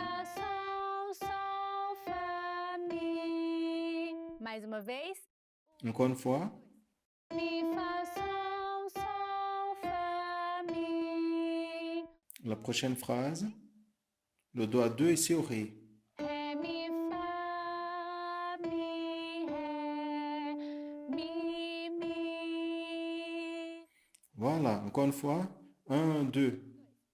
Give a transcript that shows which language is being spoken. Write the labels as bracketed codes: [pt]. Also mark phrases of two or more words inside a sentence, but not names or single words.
[fr] Fá, sol, fá, mi. [pt] Mais uma vez. [fr] Encore une fois. Mi, fá, sol, fá, mi. La prochaine phrase. Le doigt 2 ici au ré. Ré, mi, fá, mi, ré. Mi. Voilà. Encore une fois. 1, 2.